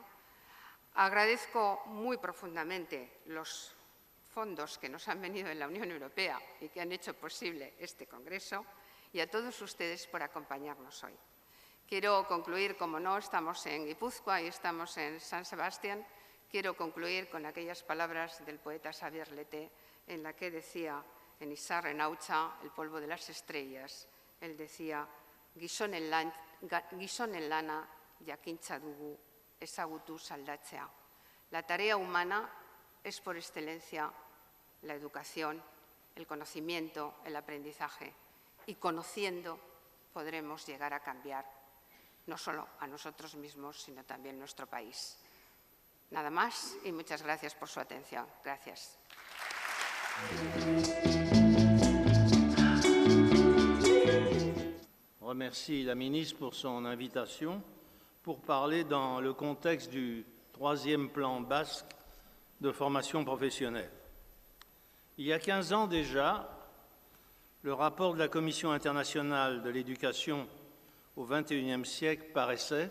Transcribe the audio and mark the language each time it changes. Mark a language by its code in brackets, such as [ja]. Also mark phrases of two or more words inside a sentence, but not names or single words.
[es] Agradezco muy profundamente los fondos que nos han venido de la Unión Europea y que han hecho posible este congreso, y a todos ustedes por acompañarnos hoy. Quiero concluir, como no, estamos en Guipúzcoa y estamos en San Sebastián, quiero concluir con aquellas palabras del poeta Xavier Leté, en la que decía en Izarren hautsa, el polvo de las estrellas, él decía, [eu] gizonen lana jakintza dugu ezagutu aldatzea. [es] La tarea humana es por excelencia la educación, el conocimiento, el aprendizaje, y conociendo podremos llegar a cambiar no solo a nosotros mismos, sino también nuestro país. Nada más y muchas gracias por su atención. Gracias. [fr] Je remercie la ministre pour son invitation pour parler dans le contexte du 3e plan basque de formation professionnelle. Il y a 15 ans déjà, le rapport de la Commission internationale de l'éducation au XXIe siècle paraissait.